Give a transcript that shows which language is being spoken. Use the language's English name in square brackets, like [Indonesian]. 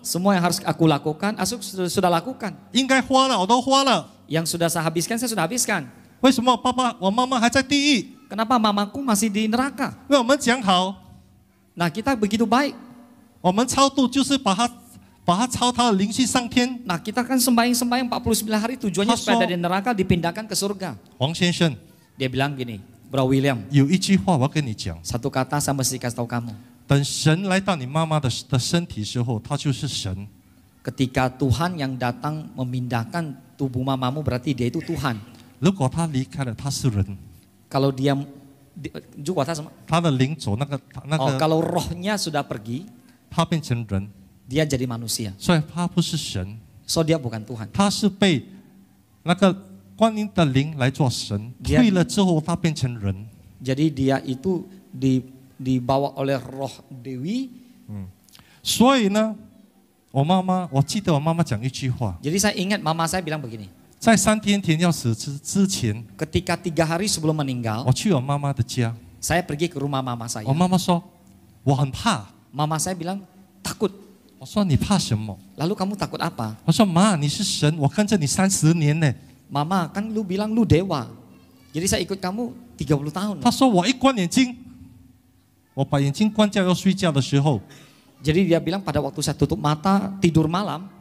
[Indonesian] Semua yang harus aku lakukan, aku sudah lakukan. [Chinese] 应该花了我都花了， [Indonesian] Yang sudah saya habiskan, saya sudah habiskan. [Chinese] 为什么我妈妈还在地狱？ [Indonesian] Kenapa mamaku masih di neraka? [Chinese] 因为我们讲好， [Indonesian] Nah kita begitu baik. [Chinese] 我们超度就是把他超他的灵去上天。 [Indonesian] Nah kita kan sembahyang 49 hari tujuannya supaya dari neraka dipindahkan ke surga. [Chinese] 黄先生， [Indonesian] Dia bilang gini, Bro William, [Chinese] 有一句话我要跟你讲， [Indonesian] satu kata saya mesti kasih tahu kamu. [Chinese] 等神来到你妈妈的身体时候，他就是神。 [Indonesian] Ketika Tuhan yang datang memindahkan tubuh mamamu berarti dia itu Tuhan. [Chinese] 如果他离开了，他是人， [Indonesian] Kalau dia juga sama. [Chinese] 他的灵走那个 [Indonesian] Kalau rohnya sudah pergi, [Chinese] 他变成人， [Indonesian] dia jadi manusia. [Chinese] 所以他不是神， [Indonesian] So dia bukan Tuhan. [Chinese] 他是被那个观音的灵来做神， [Indonesian] Dia- [Chinese] 退了之后他变成人。 [Indonesian] Jadi dia itu dibawa oleh roh Dewi. [Chinese] 所以呢，我记得我妈妈讲一句话， [Indonesian] Jadi saya ingat mama saya bilang begini. [Chinese] 在3天田要死之前， [Indonesian] Ketika 3 hari sebelum meninggal, [Chinese] 我去我妈妈的家， [Indonesian] saya pergi ke rumah mama saya. [Chinese] 我妈妈说我很怕， [Indonesian] Mama saya bilang takut. [Chinese] 我说你怕什么？ [Indonesian] Lalu kamu takut apa? [Chinese] 我说妈，你是神，我跟着你30年呢。 [Indonesian] Mama kan lu bilang lu dewa. Jadi saya ikut kamu 30 tahun. [Chinese] 他说我一关眼睛，我把眼睛关掉要睡觉的时候， [Indonesian] Jadi dia bilang pada waktu saya tutup mata tidur malam,